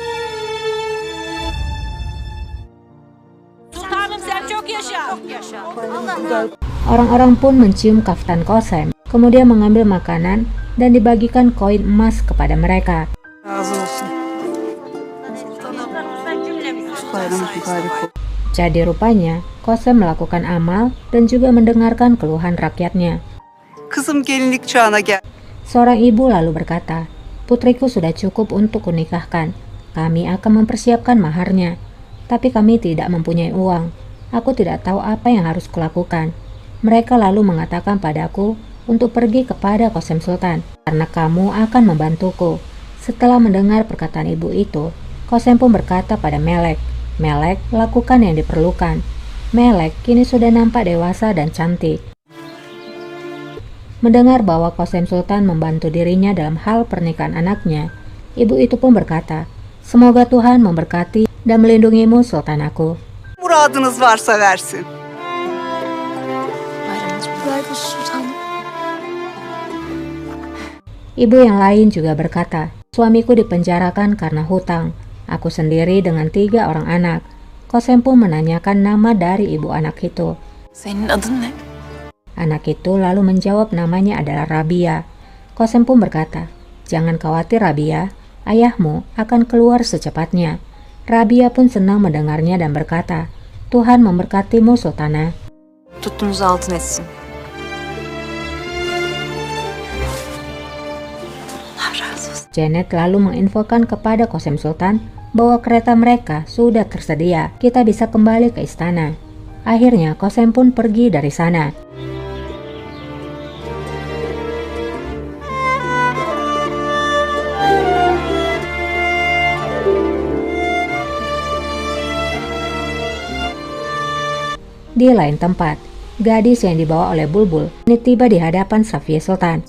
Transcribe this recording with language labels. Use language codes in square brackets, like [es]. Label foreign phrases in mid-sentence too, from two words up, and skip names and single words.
[id] Orang-orang pun mencium kaftan Qasem, kemudian mengambil makanan dan dibagikan koin emas kepada mereka. Jadi rupanya Qasem melakukan amal dan juga mendengarkan keluhan rakyatnya. [tr] Kızım gelinlik çağına gel. [id] Seorang ibu lalu berkata, "Putriku sudah cukup untuk kunikahkan. Kami akan mempersiapkan maharnya. Tapi kami tidak mempunyai uang. Aku tidak tahu apa yang harus kulakukan." Mereka lalu mengatakan padaku untuk pergi kepada Qasem Sultan, karena kamu akan membantuku. Setelah mendengar perkataan ibu itu, Qasem pun berkata pada Melek, "Melek, lakukan yang diperlukan." Melek kini sudah nampak dewasa dan cantik. Mendengar bahwa Qasem Sultan membantu dirinya dalam hal pernikahan anaknya, ibu itu pun berkata, "Semoga Tuhan memberkati dan melindungimu, Sultan aku." [tr] Muradınız varsa versin. [id] Ibu yang lain juga berkata, "Suamiku dipenjarakan karena hutang. Aku sendiri dengan 3 orang anak." Qasem pun menanyakan nama dari ibu anak itu. [tr] Senin adın ne? [id] Anak itu lalu menjawab namanya adalah Rabia. Qasem pun berkata, "Jangan khawatir Rabia, ayahmu akan keluar secepatnya." Rabia pun senang mendengarnya dan berkata, "Tuhan memberkatimu, Sultana." [tr] Tuttuğunuz altın etsin. [id] Janet lalu menginfokan kepada Qasem Sultan bahwa kereta mereka sudah tersedia. Kita bisa kembali ke istana. Akhirnya Qasem pun pergi dari sana. Di lain tempat, gadis yang dibawa oleh Bulbul ini tiba di hadapan Safiye Sultan.